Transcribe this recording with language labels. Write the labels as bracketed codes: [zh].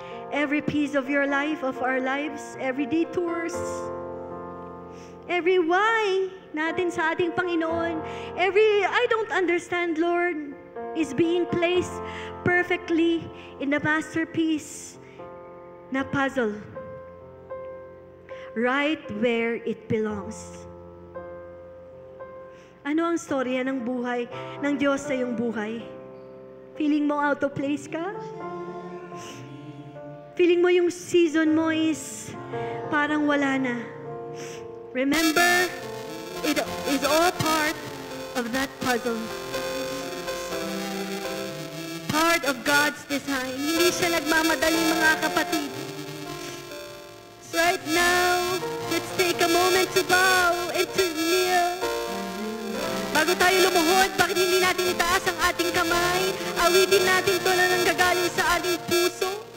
[en] Every piece of your life, of our lives, every detours, every why [tl] natin sa ating Panginoon, [en] every I don't understand, Lord, is being placed perfectly in the masterpiece na puzzle, right where it belongs. [tl] Ano ang storya ng buhay ng Diyos sa iyong buhay? Feeling mo out of place ka? Feeling mo yung season mo is parang wala na. [en] Remember, it is all part of that puzzle. Part of God's design. [tl] Hindi siya nagmamadali, mga kapatid. [en] Right now, let's take a moment to bow and to kneel. [tl] Bago tayo lumuhod, bakit hindi natin itaas ang ating kamay? Awitin natin ito na nanggagaling sa ating puso.